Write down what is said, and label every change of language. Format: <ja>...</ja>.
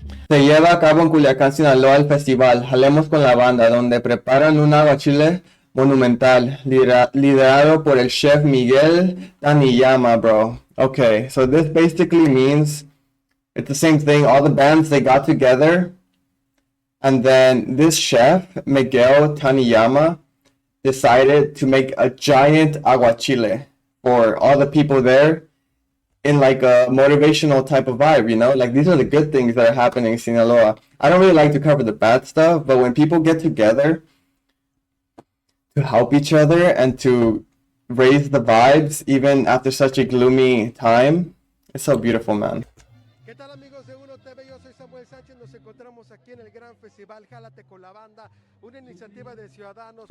<es>Se lleva a cabo en Culiacán, Sinaloa, el festival Jalemos con la Banda, donde preparan un aguachile monumental, liderado por el chef Miguel Taniyama, bro.</es> <en>Okay, so this basically means it's the same thing. All the bands, they got together, and then this chef, Miguel Taniyama, decided to make a giant aguachile for all the people there in like a motivational type of vibe, you know? Like these are the good things that are happening in Sinaloa. I don't really like to cover the bad stuff, but when people get together to help each other and to raise the vibes even after such a gloomy time, it's so beautiful, man.</en> <es>¿Qué tal amigos de Uno TV? Yo soy Samuel Sánchez, nos encontramos aquí en el gran festival Jálate con la Banda, una iniciativa de ciudadanos.</es>